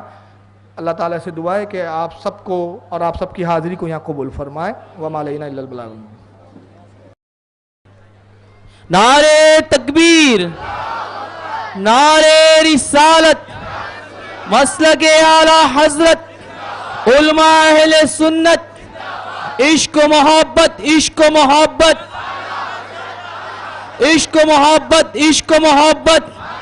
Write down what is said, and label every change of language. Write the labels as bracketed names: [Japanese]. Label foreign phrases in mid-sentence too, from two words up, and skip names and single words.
[Urdu] اللہ تعالیٰ سے دعا ہے کہ آپ سب کو اور آپ سب کی حاضری کو یہاں قبول فرمائے۔ [Arabic] وما علینا الا البلاغ المبین۔ [Urdu] نعرے تکبیر، نعرے رسالت، مسلک اعلی حضرت، علماء اہل سنت، عشق و محبت، عشق و محبت، عشق و محبت، عشق و محبت۔